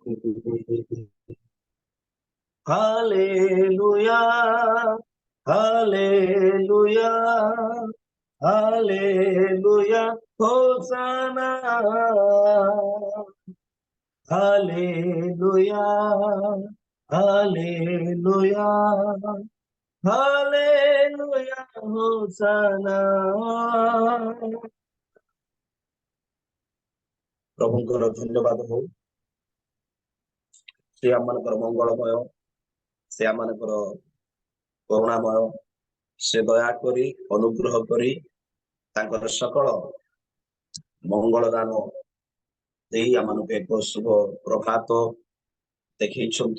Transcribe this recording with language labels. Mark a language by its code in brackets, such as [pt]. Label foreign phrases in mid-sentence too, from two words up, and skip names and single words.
[he] הללויה הללויה הללויה הושענא הללויה הללויה הללויה הושענא. [or] ପ୍ରଭୁଙ୍କର ଧନ୍ୟବାଦ ହଉ। ସେ ଆମମାନଙ୍କର ମଙ୍ଗଳମୟ, ସେ ଆମମାନଙ୍କର କରୁଣାମୟ, ସେ ଦୟା କରି ଅନୁଗ୍ରହ କରି ତାଙ୍କର ସକଳ ମଙ୍ଗଳ ଦାନ ଦେଇ ଆମମାନଙ୍କୁ ଏକ ଶୁଭ ପ୍ରଭାତ ଦେଖେଇଛନ୍ତି।